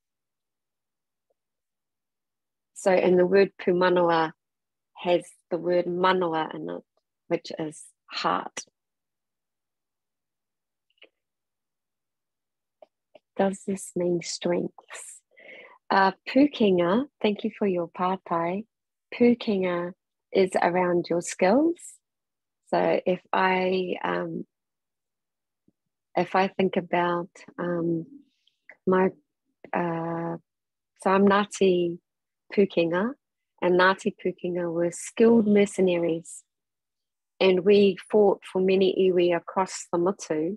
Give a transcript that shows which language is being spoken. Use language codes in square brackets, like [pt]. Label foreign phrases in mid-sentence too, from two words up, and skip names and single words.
[en] So, and the word pūmanawa has the word manawa in it, which is heart. Does this mean strengths? Pūkenga, thank you for your pātai. Pūkenga is around your skills. So if I think about so I'm Ngāti Pūkenga, and Ngāti Pūkenga were skilled mercenaries, and we fought for many iwi across the motu.